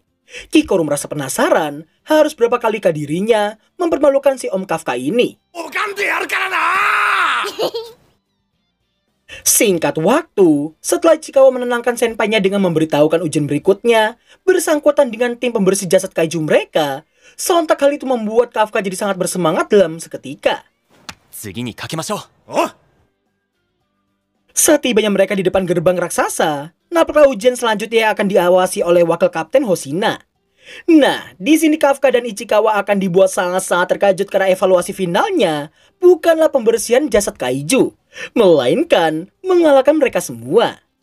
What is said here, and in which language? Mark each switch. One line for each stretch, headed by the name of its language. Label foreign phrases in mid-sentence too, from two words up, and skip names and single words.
Indonesian: Kikoru merasa penasaran harus berapa kali dirinya mempermalukan si Om Kafka ini. Singkat waktu, setelah Ichikawa menenangkan senpainya dengan memberitahukan ujian berikutnya bersangkutan dengan tim pembersih jasad kaiju mereka, sontak hal itu membuat Kafka jadi sangat bersemangat dalam seketika.
Japanese: 次にかけましょう。
Indonesian: Setibanya mereka di depan gerbang raksasa, nampaklah ujian selanjutnya akan diawasi oleh wakil kapten Hoshina. Nah, di sini Kafka dan Ichikawa akan dibuat sangat-sangat terkejut karena evaluasi finalnya bukanlah pembersihan jasad kaiju, melainkan mengalahkan mereka semua.